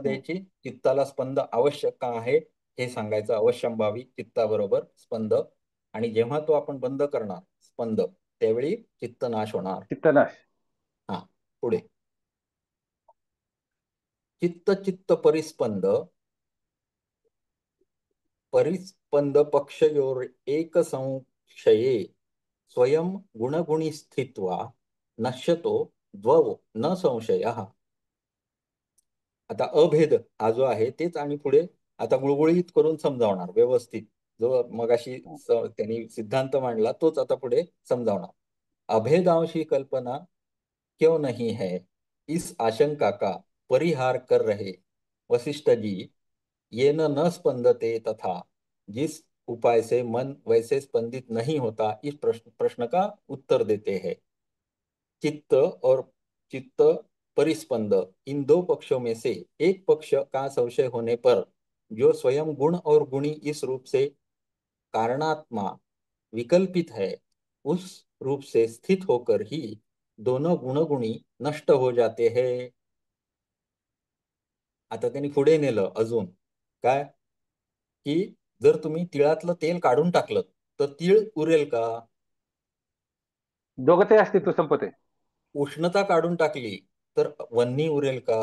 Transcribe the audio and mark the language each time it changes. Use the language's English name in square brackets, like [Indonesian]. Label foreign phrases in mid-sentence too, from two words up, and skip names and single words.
[Marathi] हम्म. द्यायची. चित्ताला स्पंद आवश्यक का आहे हे सांगायचं. अवश्यंभावी चित्ताबरोबर स्पंद, आणि जेव्हा तो आपण बंद करणार स्पंद त्यावेळी चित्तनाश होणार. चित्तनाश. हा. [Sanskrit] पुढे, चित्त चित्त परिस्पंद, परिस्पंद पक्षयोर एक संशये स्वयं गुणगुणी स्थित्वा नश्यतो द्वौ न संशयः. [Marathi] आता अभेद हा जो आहे तेच, आणि पुढे आता गुळगुळीत करून समजावणार व्यवस्थित. जो मगाशी त्यांनी सिद्धांत मांडला तोच आता पुढे समजावणार. [Hindi] अभेदांशी कल्पना क्यों नहीं है, इस आशंका का परिहार कर रहे वशिष्ठ जी, [Sanskrit] ये न स्पंदते तथा, [Hindi] जिस उपाय से मन वैसे स्पंदित नहीं होता, इस प्रश्न प्रश्न का उत्तर देते हैं। चित्त और चित्त परिस्पंद, इन दो पक्षों में से एक पक्ष का संशय होने पर जो स्वयं गुण और गुणी इस रूप से कारणात्मा विकल्पित है, उस रूप से स्थित होकर ही दोनों गुणगुणी नष्ट हो जाते हैं. [Marathi] आता त्यांनी पुढे नेलं अजून काय, की जर तुम्ही तिळातलं तेल काढून टाकलं तर तीळ उरेल का? दोघं ते अस्तित्व संपते. उष्णता काढून टाकली तर वन्नी उरेल का?